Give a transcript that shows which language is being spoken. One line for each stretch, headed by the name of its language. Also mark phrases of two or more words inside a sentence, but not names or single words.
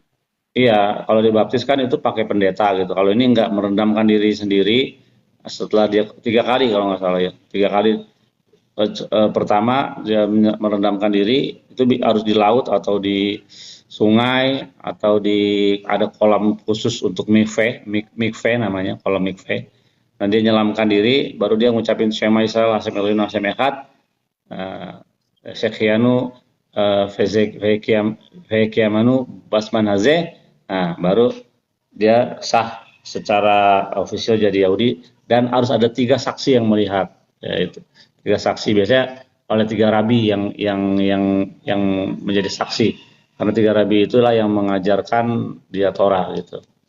Indonesian: Iya, kalau dibaptis kan itu pakai pendeta gitu. Kalau ini enggak, merendamkan diri sendiri setelah dia 3 kali kalau nggak salah ya. 3 kali pertama dia merendamkan diri itu harus di laut atau di sungai atau ada kolam khusus untuk mikveh namanya, kolam mikveh. Nah, dia nyelamkan diri, baru dia ngucapin
Hebrew: שמע ישראל השם אלוהינו השם אחד שהחיינו וקיימנו בזמן הזה.
Indonesian: Nah, baru dia sah secara ofisial jadi Yahudi dan harus ada 3 saksi yang melihat, yaitu 3 saksi biasanya oleh 3 rabi yang menjadi saksi, karena 3 rabi itulah yang mengajarkan dia Torah gitu.